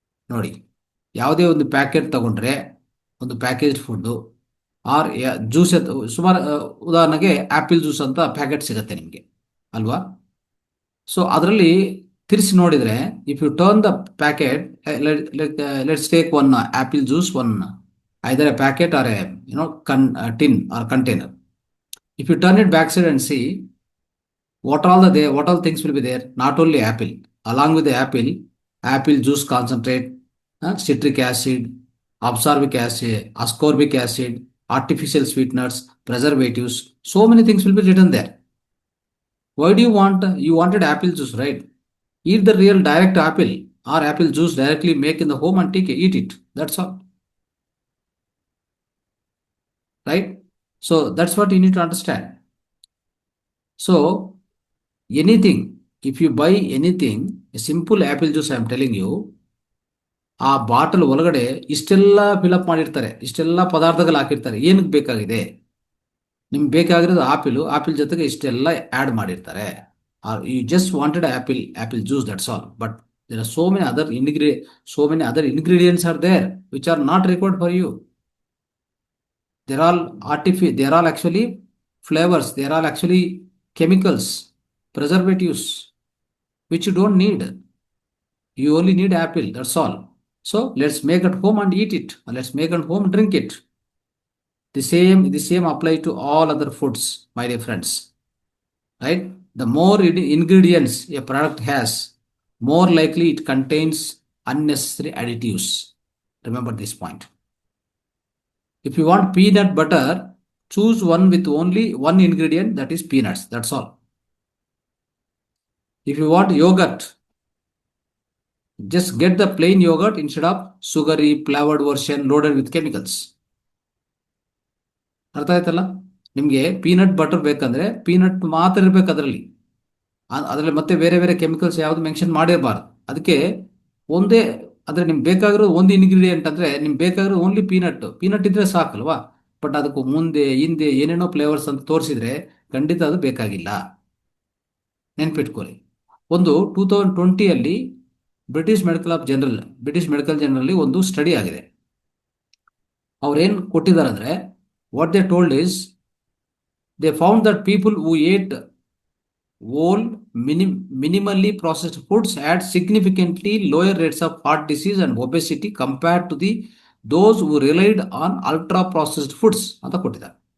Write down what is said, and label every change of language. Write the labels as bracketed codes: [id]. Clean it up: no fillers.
[kn] ನೋಡಿ, ಯಾವುದೇ ಒಂದು ಪ್ಯಾಕೆಟ್ ತಗೊಂಡ್ರೆ, ಒಂದು ಪ್ಯಾಕೇಜ್ ಫುಡ್ಡು ಆರ್ ಜ್ಯೂಸ್, ಸುಮಾರು ಉದಾಹರಣೆಗೆ ಆ್ಯಪಲ್ ಜ್ಯೂಸ್ ಅಂತ ಪ್ಯಾಕೆಟ್ ಸಿಗುತ್ತೆ ನಿಮಗೆ ಅಲ್ವಾ? ಸೊ ಅದರಲ್ಲಿ ತಿರ್ಸಿ ನೋಡಿದರೆ, [en] If you turn the packet, let's take one apple juice, one either a packet or a tin or container. If you turn it backside and see what all things will be there, not only apple, along with the apple juice concentrate, citric acid, ascorbic acid, artificial sweeteners, preservatives, so many things will be written there. Why do you wanted apple juice, right? Eat the real direct apple or apple juice directly, make in the home and eat it. That's all. Right? So that's what you need to understand. So anything, if you buy anything, a simple apple juice, I am telling you, [kn] ಆ bottle ಒಳಗಡೆ ಇಷ್ಟೆಲ್ಲ fill up ಮಾಡಿರ್ತಾರೆ, ಇಷ್ಟೆಲ್ಲ ಪದಾರ್ಥಗಳು ಹಾಕಿರ್ತಾರೆ. ಏನಕ್ಕೆ ಬೇಕಾಗಿದೆ? ನಿಮ್ಗೆ ಬೇಕಾಗಿರೋದು ಆಪಿಲ್ ಜೊತೆಗೆ ಇಷ್ಟೆಲ್ಲ ಆ್ಯಡ್ ಮಾಡಿರ್ತಾರೆ. [en] You just wanted apple juice, that's all. But there are so many other ingredients are there which are not required for you. They're all actually flavors, they're all actually chemicals, preservatives, which you don't need. You only need apple, that's all. So let's make at home and eat it, or let's make at home and drink it. The same apply to all other foods, my dear friends. Right? The more ingredients a product has, more likely it contains unnecessary additives. Remember this point. If you want peanut butter, choose one with only one ingredient, that is peanuts. That's all. If you want yogurt, just get the plain yogurt instead of sugary flavored version loaded with chemicals. [kn] ಅರ್ಥ ಆಯ್ತಲ್ಲ? ನಿಮಗೆ peanut butter ಬೇಕಂದ್ರೆ peanut ಮಾತ್ರ ಇರಬೇಕು ಅದರಲ್ಲಿ ಮತ್ತೆ ಬೇರೆ ಬೇರೆ ಕೆಮಿಕಲ್ಸ್ ಯಾವುದು ಮೆನ್ಷನ್ ಮಾಡಿರಬಾರ್ದು. ಅದಕ್ಕೆ ಒಂದೇ, ಆದರೆ ನಿಮ್ಗೆ ಬೇಕಾಗಿರೋದು ಒಂದು ಇಂಗ್ರೀಡಿಯೆಂಟ್ ಅಂದರೆ ನಿಮ್ಗೆ ಬೇಕಾಗಿರೋದು ಓನ್ಲಿ ಪೀನಟ್ ಇದ್ರೆ ಸಾಕಲ್ವಾ? ಬಟ್ ಅದಕ್ಕೂ ಮುಂದೆ ಹಿಂದೆ ಏನೇನೋ ಫ್ಲೇವರ್ಸ್ ಅಂತ ತೋರಿಸಿದ್ರೆ ಖಂಡಿತ ಅದು ಬೇಕಾಗಿಲ್ಲ. ನೆನ್ಪಿಟ್ಕೊಳ್ಳಿ. ಒಂದು 2020 ಬ್ರಿಟಿಷ್ ಮೆಡಿಕಲ್ ಜನರಲ್ಲಿ ಒಂದು ಸ್ಟಡಿ ಆಗಿದೆ. ಅವ್ರೇನು ಕೊಟ್ಟಿದ್ದಾರೆ ಅಂದರೆ, [en] what they told is, they found that people who ate whole minimally processed foods had significantly lower rates of heart disease and obesity compared to those who relied on ultra processed foods [kn] ಅಂತ ಕೊಟ್ಟಿದ್ದಾರೆ.